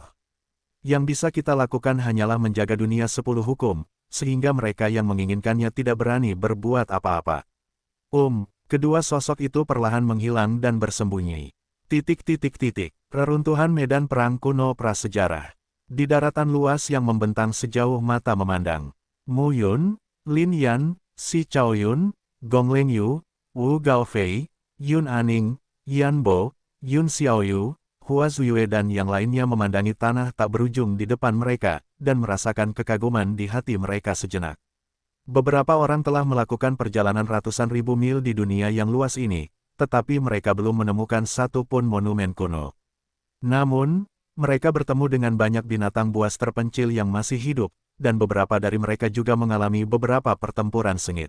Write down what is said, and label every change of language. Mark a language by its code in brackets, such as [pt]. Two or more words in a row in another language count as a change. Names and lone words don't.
[id] Yang bisa kita lakukan hanyalah menjaga dunia 10 hukum, sehingga mereka yang menginginkannya tidak berani berbuat apa-apa. Kedua sosok itu perlahan menghilang dan bersembunyi. Reruntuhan medan perang kuno prasejarah. Di daratan luas yang membentang sejauh mata memandang. Mu Yun, Lin Yan, Si Chaoyun, Gong Lengyu, Wu Gaofei, Yun Aning, Yan Bo, Yun Xiaoyu, Hua Zuyue dan yang lainnya memandangi tanah tak berujung di depan mereka, dan merasakan kekaguman di hati mereka sejenak. Beberapa orang telah melakukan perjalanan ratusan ribu mil di dunia yang luas ini, tetapi mereka belum menemukan satu pun monumen kuno. Namun, mereka bertemu dengan banyak binatang buas terpencil yang masih hidup, dan beberapa dari mereka juga mengalami beberapa pertempuran sengit.